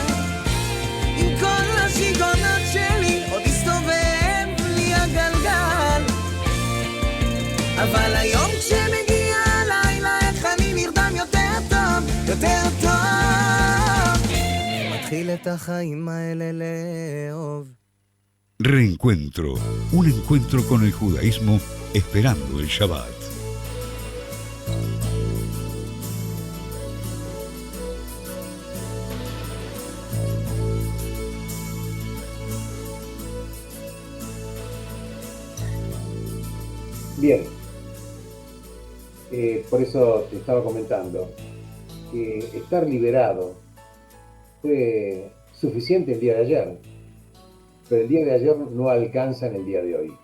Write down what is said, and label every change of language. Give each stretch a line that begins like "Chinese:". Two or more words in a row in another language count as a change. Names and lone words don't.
Hebrew: עם כל השיגעונות שלי עוד הסתובב לי הגלגל. אבל היום כשמגיע הלילה איך אני נרדם יותר טוב, יותר טוב. אני מתחיל את החיים האלה לאהוב.
Spanish: Reencuentro, un encuentro con el judaísmo esperando el Shabbat. Bien, por eso te estaba comentando que estar liberado fue suficiente el día de ayer, pero el día de ayer no alcanza en el día de hoy.